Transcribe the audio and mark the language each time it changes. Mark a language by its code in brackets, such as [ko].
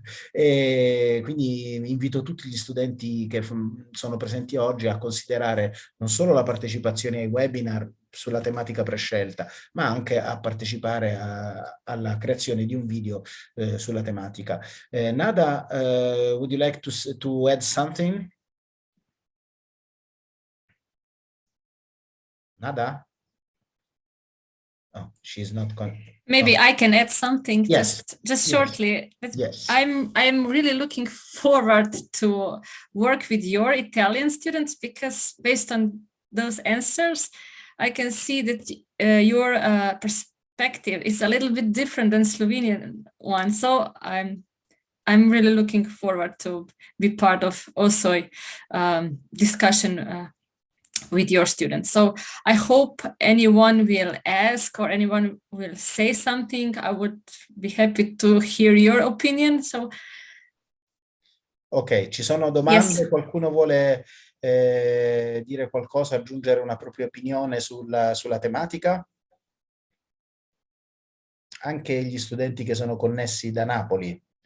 [it] E quindi invito tutti gli studenti che sono presenti oggi a considerare non solo la partecipazione ai webinar sulla tematica prescelta, ma anche a partecipare alla creazione di un video sulla tematica. [en] Nada, would you like to add something? Nada? Oh, she's not. Maybe I can add something. Yes. Just shortly. Yes. I'm really looking forward to work with your Italian students, because based on those answers, I can see that your perspective is a little bit different than Slovenian one. So I'm really looking forward to be part of also discussion with your students. So I hope anyone will ask or anyone will say something. I would be happy to hear your opinion. So, [it] ok, ci sono domande? [en] Yes. [it] Qualcuno vuole dire qualcosa, aggiungere una propria opinione sulla tematica? Anche gli studenti che sono connessi da Napoli.